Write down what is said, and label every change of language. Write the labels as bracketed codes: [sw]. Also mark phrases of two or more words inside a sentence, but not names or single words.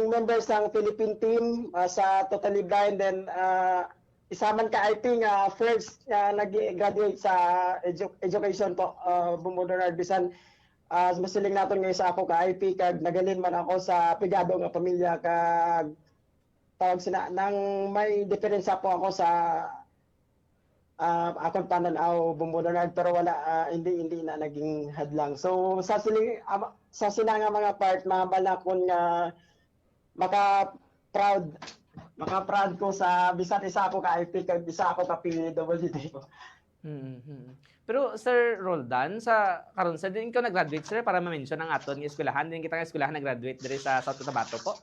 [hil] member sa Philippine team sa Totally Blind, then isa man ka IP nga first nag-graduate sa education po bumudonard bisan masiling naton nga isa ako ka IP kag nagalin man ako sa pigado nga pamilya kag tawag sina nang may diferensya po ako sa akong pananaw bumudonard pero wala [tl] hindi na naging hadlang. [hil] So sa sila nga mga part mabalakon nga maka-proud ko sa bisan isa ako ka IP kag isa ako ka PWD po. Pero Sir Roldan, sa karon sa din ikaw nag-graduate sir para ma-mention ang aton nga eskwelahan, din kita nga eskwelahan nag-graduate diri sa South Cotabato po.